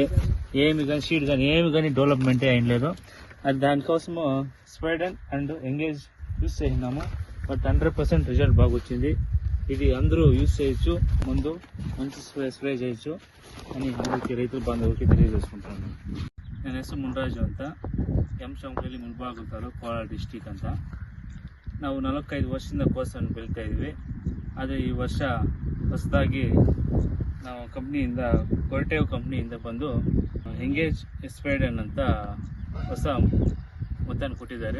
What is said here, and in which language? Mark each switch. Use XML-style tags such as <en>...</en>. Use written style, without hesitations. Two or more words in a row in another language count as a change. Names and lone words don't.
<te>ఏమి కానీ షీడ్ కానీ ఏమి కానీ డెవలప్మెంటే అయిన లేదు. అది దానికోసము స్ప్రెడ్ అండ్ ఎంగేజ్ యూజ్ చేసినాము. బట్ 100% రిజల్ట్ బాగా వచ్చింది. ఇది అందరూ యూజ్ చేయొచ్చు. ముందు మంచి స్ప్రే చేయొచ్చు అని అందరికీ రైతుల బాంధవులకి తెలియజేసుకుంటాను.</te> <kn>నేను ಹೆಸರು ಮುನ್ರಾಜು ಅಂತ. ಎಂಚಂಪಲ್ಲಿ, ಮುಲ್ಬಾಲ್ ತಾಲೂಕು, ಕೋಲಾರ್ ಡಿಸ್ಟಿಕ್ ಅಂತ. ನಾವು 45 ವರ್ಷದಿಂದ ಕೋರ್ಸನ್ನು ಬೆಳೀತಾ ಇದ್ವಿ. ಆದರೆ ಈ ವರ್ಷ ಹೊಸದಾಗಿ ನಾವು ಕಂಪ್ನಿಯಿಂದ, ಕರಿಟೇವ್ ಕಂಪ್ನಿಯಿಂದ ಬಂದು ಎಂಗೇಜ್ ಸ್ಪ್ರೆಡ್ ಅಂತ ಹೊಸ ಮದ್ದನ್ನು ಕೊಟ್ಟಿದ್ದಾರೆ.</kn>